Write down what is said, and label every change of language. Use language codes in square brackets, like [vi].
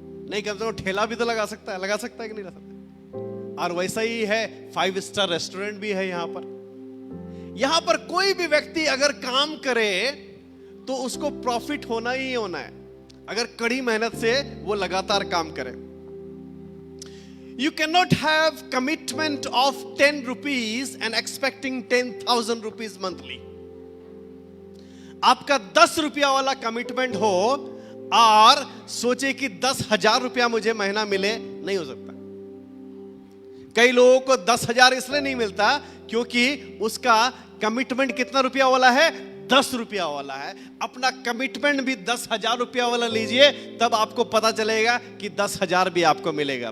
[hi] नहीं, कम से कम ठेला भी तो लगा सकता है कि नहीं लगा सकता? और वैसा ही है, 5 स्टार रेस्टोरेंट भी है यहाँ पर। यहां पर कोई भी व्यक्ति अगर काम करे तो उसको प्रॉफिट होना ही होना है, अगर कड़ी मेहनत से वो लगातार काम करे। [en] You cannot have commitment of 10 rupees and expecting 10,000 rupees monthly. [hi] आपका 10 रुपया वाला कमिटमेंट हो और सोचे कि 10,000 रुपया मुझे महीना मिले, नहीं हो सकता। कई लोगों को 10,000 इसलिए नहीं मिलता क्योंकि उसका कमिटमेंट कितना रुपया वाला है? 10 रुपया वाला है। अपना कमिटमेंट भी 10,000 रुपया वाला लीजिए, तब आपको पता चलेगा कि 10,000 भी आपको मिलेगा।